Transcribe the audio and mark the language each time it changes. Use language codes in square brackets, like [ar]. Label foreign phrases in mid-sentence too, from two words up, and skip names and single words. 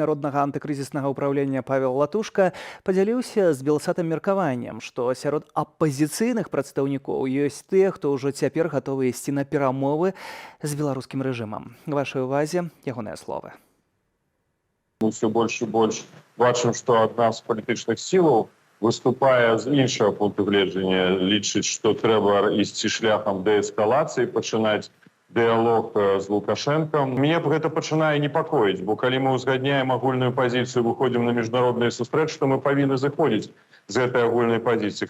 [be] народнага антыкрызіснага ўпраўлення Павел Латушка падзяліўся з Белсатам меркаваннем, што сярод апазіцыйных прадстаўнікоў ёсць тыя, хто ўжо цяпер гатовы ісці на перамовы з беларускім рэжымам. Вашай увазе ягоныя словы. [ru] Мы все больше и больше [be] бачым, што адна з палітычных сілаў выступае з іншага пункту гледжання, лічыць, што трэба ісці шляхам дээскалацыі, пачынаць дыялог з Лукашэнкам. Мне гэта пачынае непакоіць, бо калі мы ўзгадняем агульную пазіцыю, выходзім на міжнародныя сустрэчы, то мы павінны заходзіць з гэтай агульнай пазіцыі.